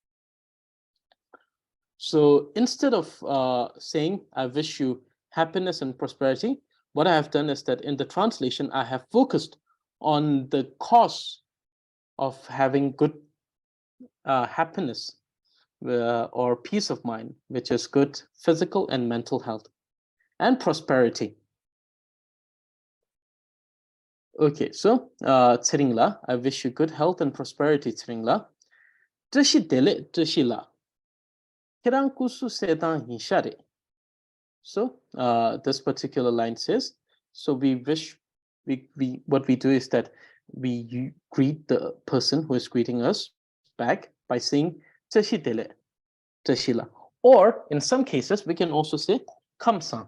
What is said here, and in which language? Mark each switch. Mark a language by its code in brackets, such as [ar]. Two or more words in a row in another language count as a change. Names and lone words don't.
[en] So instead of saying, I wish you happiness and prosperity, what I have done is that in the translation, I have focused on the cause of having good happiness or peace of mind, which is good physical and mental health, and prosperity. Okay, so Tsiringla, I wish you good health and prosperity, Tsiringla. [bo] Tashi dele tashi la. Kirang kusu setan hinshare. [en] So this particular line says, so we wish what we do is that we greet the person who is greeting us back by saying [bo] tashi dele tashi la. [en] Or in some cases, we can also say kamsang.